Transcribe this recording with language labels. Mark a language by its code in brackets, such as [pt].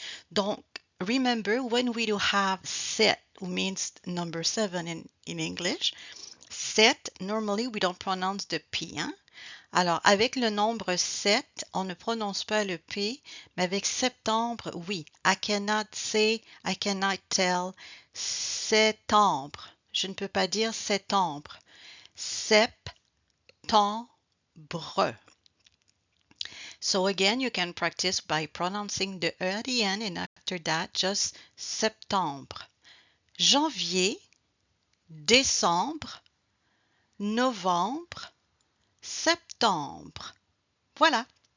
[en] Donc, remember when we do have set, which means number 7 in English, set, normally we don't pronounce the P. Hein? [fr] Alors, avec le nombre 7, on ne prononce pas le P, mais avec septembre, oui. [en] I cannot say, I cannot tell septembre. [fr] Je ne peux pas dire septembre. Septembre. [en] So again, you can practice by pronouncing the E at the end, and after that, just septembre. [fr] Janvier, décembre, novembre, septembre. Voilà.